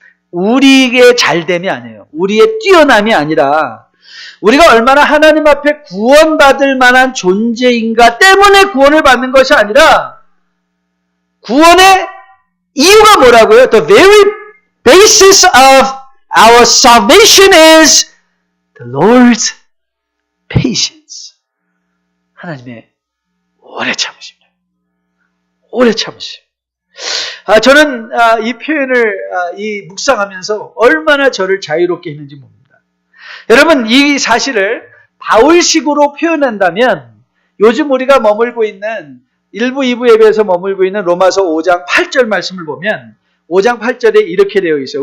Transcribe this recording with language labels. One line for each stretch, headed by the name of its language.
Korean: 우리의 잘됨이 아니에요. 우리의 뛰어남이 아니라 우리가 얼마나 하나님 앞에 구원받을 만한 존재인가 때문에 구원을 받는 것이 아니라 구원의 이유가 뭐라고요?
English: The very basis of our salvation is the Lord's patience.
Korean: 하나님의 오래 참으십니다. 오래 참으심. 저는 이 표현을 묵상하면서 얼마나 저를 자유롭게 했는지 봅니다. 여러분, 이 사실을 바울식으로 표현한다면 요즘 우리가 머물고 있는 1부, 2부 예배에서 머물고 있는 로마서 5장 8절 말씀을 보면 5장 8절에 이렇게 되어 있어요.